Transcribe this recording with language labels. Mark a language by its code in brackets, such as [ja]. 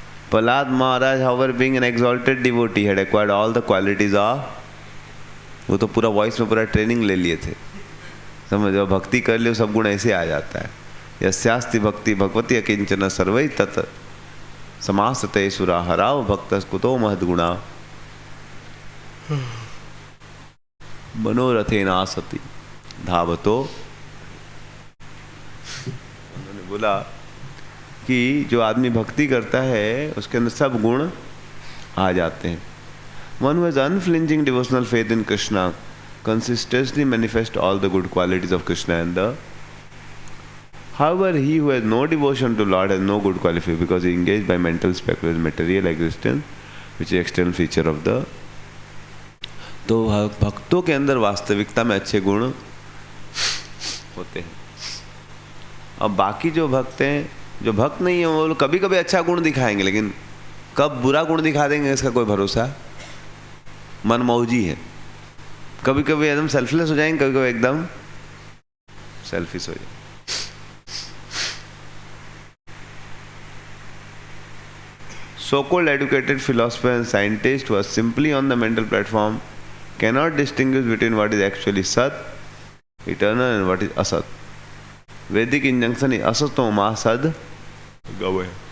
[en] Prahlad Maharaj, however, being an exalted devotee, had acquired all the qualities of, [hi] वो तो पूरा voice में पूरा ट्रेनिंग ले लिए थे। समझो, भक्ति कर लियो सब गुण ऐसे आ जाता है। [sa] यस्यास्ति भक्ति भगवती अकिंचन सर्वै तत् समासते सुरा हराव भक्त कुतो महद्गुणा मनोरथेना सती धावतो। [hi] उन्होंने बोला कि जो आदमी भक्ति करता है उसके अंदर सब गुण आ जाते हैं। [en] One who has unflinching devotional faith in Krishna consistently manifests all the good qualities of Krishna and the. However, he who has no devotion to Lord has no good qualification because he is engaged by mental speculation, material existence, which is external feature of the. [hi] तो भक्तों के अंदर वास्तविकता में अच्छे गुण होते हैं। अब बाकी जो भक्त हैं, जो भक्त नहीं है, वो कभी कभी अच्छा गुण दिखाएंगे, लेकिन कब बुरा गुण दिखा देंगे इसका कोई भरोसा। मनमौजी है, कभी कभी एकदम सेल्फलेस हो जाएंगे, कभी कभी एकदम सेल्फिश हो जाएंगे। [en] So-called educated philosopher and scientist who are simply on the mental platform cannot distinguish between what is actually Sat, eternal, and what is Asat. Vedic injunction is [sa] Asato Ma Sad Gavaya.